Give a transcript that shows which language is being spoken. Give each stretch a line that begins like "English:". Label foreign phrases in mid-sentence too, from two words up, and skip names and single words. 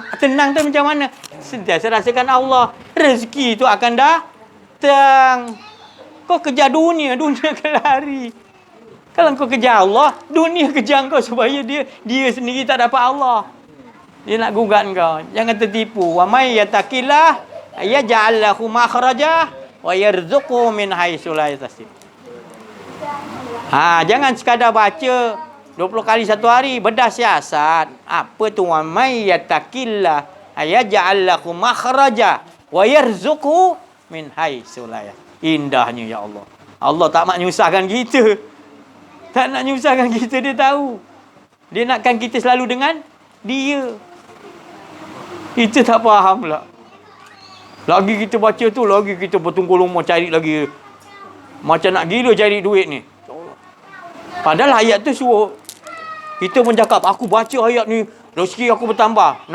Malay: Tenang tu macam mana? Sentiasa rasakan Allah. Rezeki tu akan datang. Kau kejar dunia akan lari. Kalau kau kejar Allah, dunia kejar kau supaya dia sendiri tak dapat Allah. Dia nak gugat kau. Jangan tertipu.
Arabic: ومن يتق الله يجعل له مخرجا ويرزقه من حيث لا يحتسب.
Malay: Jangan sekadar baca 20 kali satu hari, bedah siasat. Apa tu
Arabic: ومن يتق الله يجعل له مخرجا ويرزقه من حيث لا يحتسب.
Malay: Indahnya ya Allah. Allah tak nak nyusahkan kita. Tak nak nyusahkan kita, dia tahu. Dia nakkan kita selalu dengan dia. Kita tak faham lah. Lagi kita baca tu, lagi kita bertunggu lama cari lagi. Macam nak gila cari duit ni. Padahal ayat tu suruh kita pun cakap, aku baca ayat ni, rezeki aku bertambah.